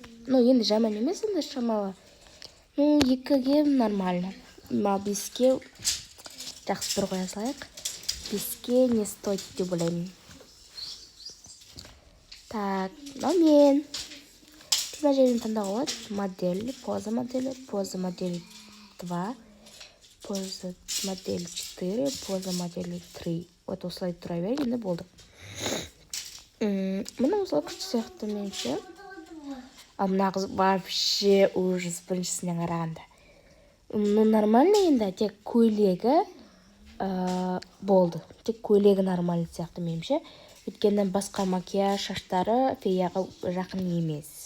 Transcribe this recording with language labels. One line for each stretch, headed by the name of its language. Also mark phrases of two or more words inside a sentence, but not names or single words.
Kazakh: Ну, енді жаман емес, енді шамалы.
Russian: Ну, 2-ге нормально.
Kazakh: Ал 5-ге жақсы бір қоя салайық. 5-ге
Russian: не стоит
Kazakh: деп ойлаймын. Так, мен мына жерден таңдауға болады.
Russian: Модель, поза модели 2, поза модель 4, поза модель 3.
Kazakh: Вот осылай тұра береді, енді болды. Мына осылай күшті сияқты меніңше. Ал мына қыз
Russian: вообще ужас
Kazakh: біріншісіне қарағанда. Ну, нормально енді, тек көйлегі болды. Тек көйлегі нормально сияқты меніңше. Өйткені басқа макияж, шаштары феяға жақын емес.